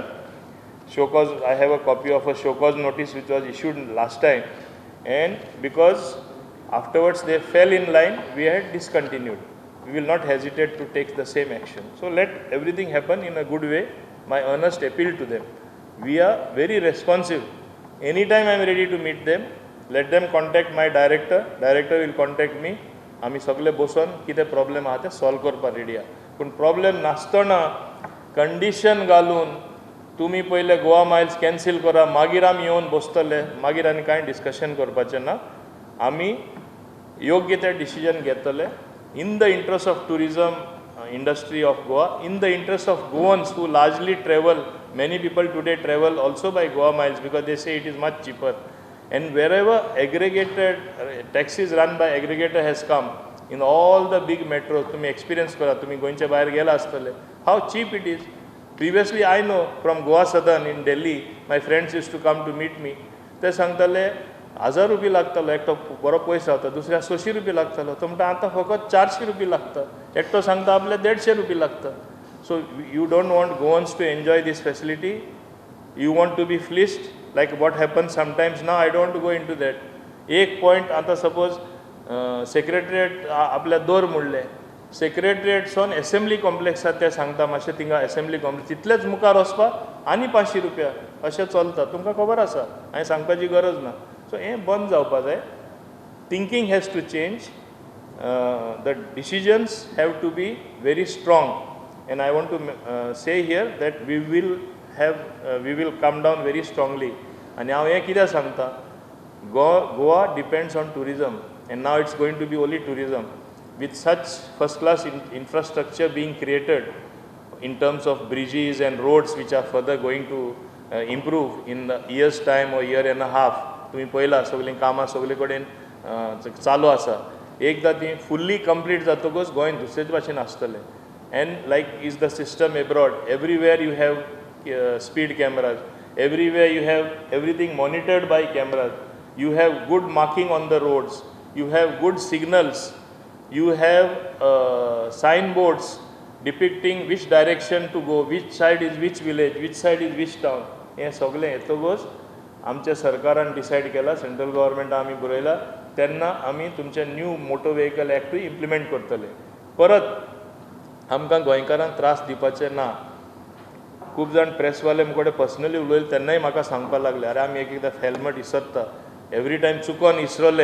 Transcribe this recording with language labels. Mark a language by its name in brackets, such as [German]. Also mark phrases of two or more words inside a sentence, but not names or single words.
[English] Show cause, I have a copy of a show cause notice which was issued last time, and because afterwards they fell in line, we had discontinued. We will not hesitate to take the same action. So let everything happen in a good way. My earnest appeal to them. We are very responsive. Anytime I am ready to meet them, let them contact my director. Director will contact me. [Konkani] आमी सगळे बसून कितें प्रॉब्लेम आहा ते सॉल्व करपाक रेडी आहा. पूण प्रॉब्लेम नासतना कंडिशन घालून तुमी पहिले गोवा मायल्स कॅन्सील करा, मागीर आमी येवन बसतले, मागीर आनी कांय डिस्कशन करपाचें ना. आमी योग्य ते डिसिजन घेतले [English] in the interest of tourism industry of Goa, in the interest of Goans who largely travel. Many people today travel also by Goa miles because they say it is much cheaper. And wherever aggregated taxis run by aggregator has come, in all the big metros, [Konkani] तुमी experience करा, तुमी गोंयचे भायर गेला आसताले, [English] how cheap it is. Previously I know from Goa Southern in Delhi, my friends used to come to meet me. [Konkani] They सांगताले 1000 रुपये लागतलो, एकटो बरो पयस रावता, दुसऱ्या 600 रुपये लागतलो, तो म्हणटा आतां फकत 400 रुपये लागता, एकटो सांगता आपले 150 रुपये लागता. [English] So you don't want Goans to enjoy this facility, you want to be fleeced like what happens sometimes. Now I don't want to go into that. [Konkani] एक पॉइंट आता सपोज सेक्रेटरिएट आपल्या दोर म्हणले, सेक्रेटरिएटसून [English] assembly complex [Konkani] आसा ते सांगता मातशें थिंगा [English] assembly complex [Konkani] तितलेच मुखार वचपाक आनी 500 रुपया अशें चलता. तुमकां खबर आसा, हांवें सांगपाची गरज ना. सो हें बंद जावपा जाय. [English] Thinking has to change. The decisions have to be very strong. And I want to say here that we will come down very strongly. And now [Konkani] हे कितें सांगता, [English] Goa depends on tourism, and now it's going to be only tourism. With such first class infrastructure being created in terms of bridges and roads which are further going to improve in the year's time or year and a half. [Konkani] तुम्ही पळयला सगळीं कामां सगळे कडेन चालू आसा. एकदां ती [English] fully complete [Konkani] जातकच गोंय दुसरेच भाशेन आसतलें. [English] And like is the system abroad, everywhere you have speed cameras, everywhere you have everything monitored by cameras, you have good marking on the roads, you have good signals, you have signboards depicting which direction to go, which side is which village, which side is which town. [Konkani] हे सगळें येतकच आमच्या सरकारान डिसायड केला, [English] central government [Konkani] आमी बरयला, तेन्ना आमी तुमचे [English] new motor vehicle [Konkani] एक्टूय इम्प्लिमेंट करतले. परत आमकां गोंयकारांक त्रास दिवपाचे ना. खूब जाण प्रेसवाले मुखार पर्सनली उलयले तेन्नाय म्हाका सांगपाक लागले, अरे आमी एकदां हेल्मेट विसरता, [English] every time [Konkani] चुकोन इसरले.